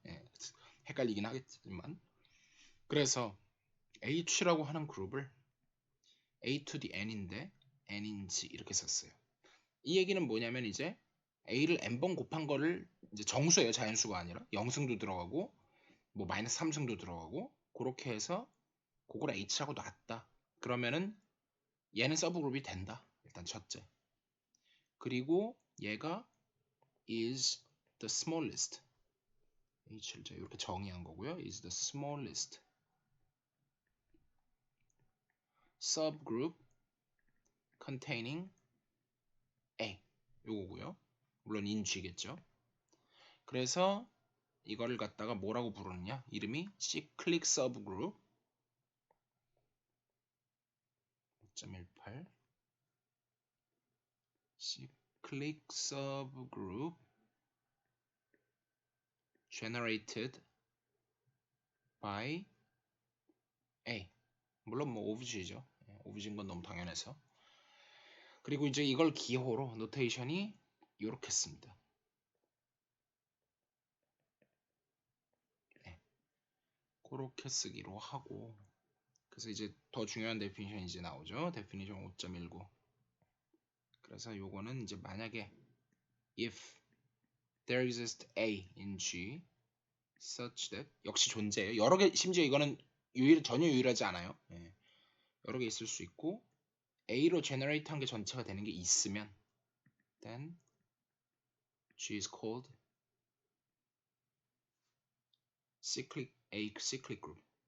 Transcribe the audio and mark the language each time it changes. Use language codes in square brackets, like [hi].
[ko] 예, 헷갈리긴 하겠지만. 그래서 H라고 하는 그룹을 A to the N인데 N인지 이렇게 썼어요. 이 얘기는 뭐냐면 이제 A를 N번 곱한 거를 이제 정수예요. 자연수가 아니라 영승도 들어가고 뭐 마이너스 3승도 들어가고 그렇게 해서 그걸 H라고 놨다. 그러면은 얘는 서브그룹이 된다. 일단 첫째. [en] 그리고 얘가 is the smallest. [ko] H를 이렇게 정의한 거고요. [en] is the smallest subgroup containing A. [ko] 요거고요. 물론 in G겠죠. 그래서 이거를 갖다가 뭐라고 부르느냐? 이름이 [en] cyclic subgroup 5.18 cyclic subgroup generated by A. [ko] 물론 뭐 오브제죠. 오브제인 건 너무 당연해서. 그리고 이제 이걸 기호로 노테이션이 이렇게 씁니다. 네. 그렇게 쓰기로 하고 그래서 이제 더 중요한 데피니션이 이제 나오죠. 데피니션 5.19. 그래서 요거는 이제 만약에 [en] if there exists A in G such that [ko] 역시 존재해요. 여러 개 심지어 이거는 전혀 유일하지 않아요. 예. 여러 개 있을 수 있고 A로 generate 한 게 전체가 되는 게 있으면 [en] then G is called A cyclic group.